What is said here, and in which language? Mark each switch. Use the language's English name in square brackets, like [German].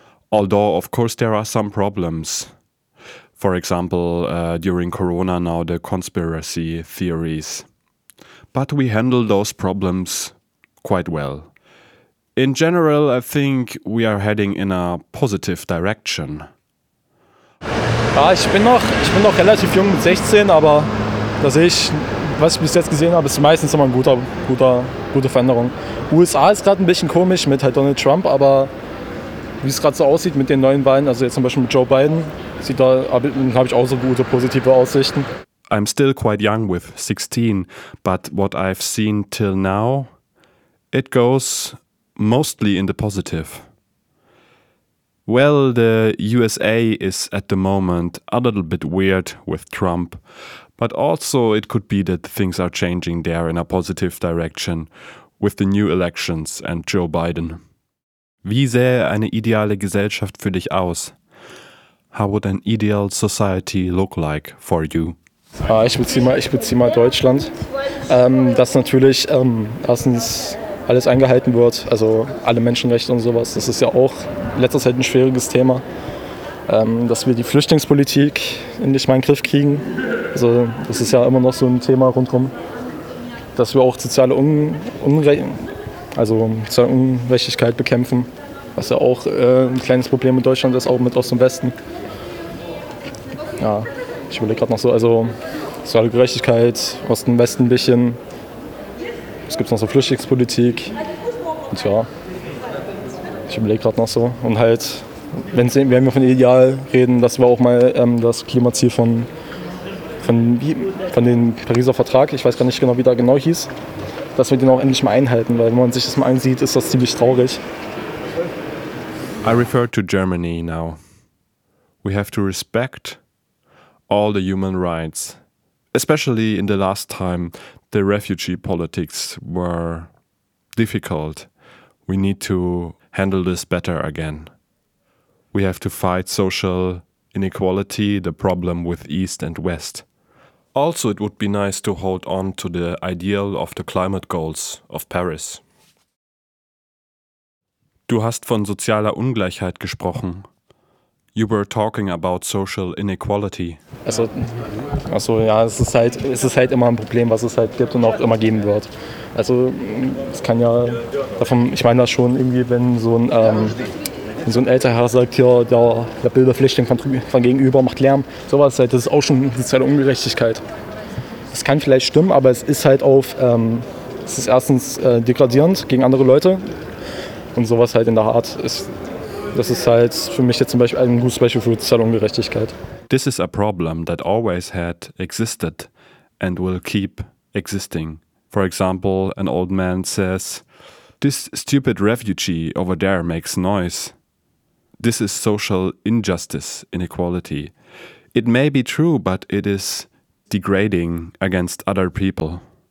[English] Although, of course, there are some problems. For example, during Corona now, the conspiracy theories. But we handle those problems quite well. In general, I think we are heading in a positive direction. [German] Ja, ich bin noch relativ jung mit 16, aber da sehe ich, was ich bis jetzt gesehen habe, ist meistens immer eine gute Veränderung. USA ist gerade ein bisschen komisch mit halt Donald Trump, aber wie es gerade so aussieht mit den neuen Wahlen, also jetzt zum Beispiel mit Joe Biden, habe ich auch so gute positive Aussichten. [English] I'm still quite young with 16, but what I've seen till now, it goes mostly in the positive. Well, the USA is at the moment a little bit weird with Trump, but also it could be that things are changing there in a positive direction with the new elections and Joe Biden. [German] Wie sähe eine ideale Gesellschaft für dich aus? [English] How would an ideal society look like for you? [German] Ich beziehe mal Deutschland, dass natürlich erstens alles eingehalten wird, also alle Menschenrechte und sowas. Das ist ja auch in letzter Zeit ein schwieriges Thema, dass wir die Flüchtlingspolitik endlich mal in den Griff kriegen. Also das ist ja immer noch so ein Thema rundherum, dass wir auch soziale Ungerechtigkeit bekämpfen, was ja auch ein kleines Problem in Deutschland ist, auch mit Ost und Westen. Ja. Ich überlege gerade noch so, also soziale Gerechtigkeit, Osten, Westen ein bisschen. Es gibt noch so Flüchtlingspolitik. Und ja, ich überlege gerade noch so. Und halt, wenn wir von Ideal reden, das war auch mal das Klimaziel von dem Pariser Vertrag. Ich weiß gar nicht genau, wie der genau hieß. Dass wir den auch endlich mal einhalten, weil wenn man sich das mal ansieht, ist das ziemlich traurig. [English] I refer to Germany now. We have to respect all the human rights, especially in the last time the refugee politics were difficult. We need to handle this better again. We have to fight social inequality, the problem with East and West. Also, it would be nice to hold on to the ideal of the climate goals of Paris. [German] Du hast von sozialer Ungleichheit gesprochen. [English] You were talking about social inequality. [German] Also ja, es ist halt immer ein Problem, was es halt gibt und auch immer geben wird. Also es kann ja davon, ich meine das schon irgendwie, wenn so ein älterer Herr sagt, ja, der Bilderflüchtling von gegenüber macht Lärm, sowas halt, das ist auch schon soziale Ungerechtigkeit. Das kann vielleicht stimmen, aber es ist halt auf, es ist erstens degradierend gegen andere Leute und sowas halt in der Art ist. Das ist halt für mich jetzt zum Beispiel ein gutes Beispiel für soziale Ungerechtigkeit. [English] This is a problem that always had existed and will keep existing. For example, an old man says, this stupid refugee over there makes noise. This is social injustice, inequality. It may be true, but it is degrading against other people.